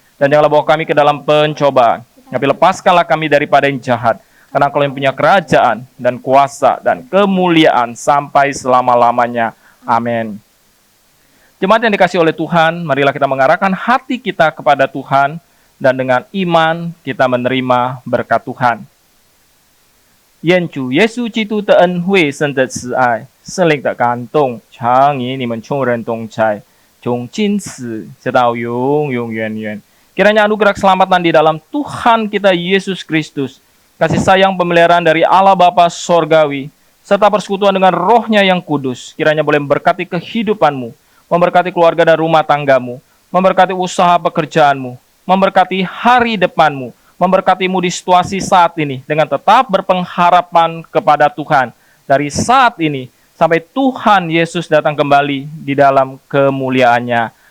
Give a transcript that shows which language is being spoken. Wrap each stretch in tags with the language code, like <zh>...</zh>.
<id>Dan janganlah bawa kami ke dalam pencobaan, tapi lepaskanlah kami daripada yang jahat, karena Engkau yang punya kerajaan, dan kuasa, dan kemuliaan, sampai selama-lamanya. Amin. Jemaat yang dikasihi oleh Tuhan, marilah kita mengarahkan hati kita kepada Tuhan, dan dengan iman kita menerima berkat Tuhan.</id> <zh>愿主耶稣基督的恩惠、神的慈爱、圣灵的感动，常与你们众人同在，从今时直到永永远远。</zh> <id>Kiranya anugerah keselamatan di dalam Tuhan kita Yesus Kristus, kasih sayang pemeliharaan dari Allah Bapa Sorgawi, serta persekutuan dengan Roh-Nya yang kudus, kiranya boleh memberkati kehidupanmu, memberkati keluarga dan rumah tanggamu, memberkati usaha pekerjaanmu, memberkati hari depanmu, memberkatimu di situasi saat ini dengan tetap berpengharapan kepada Tuhan dari saat ini sampai Tuhan Yesus datang kembali di dalam kemuliaannya.</id>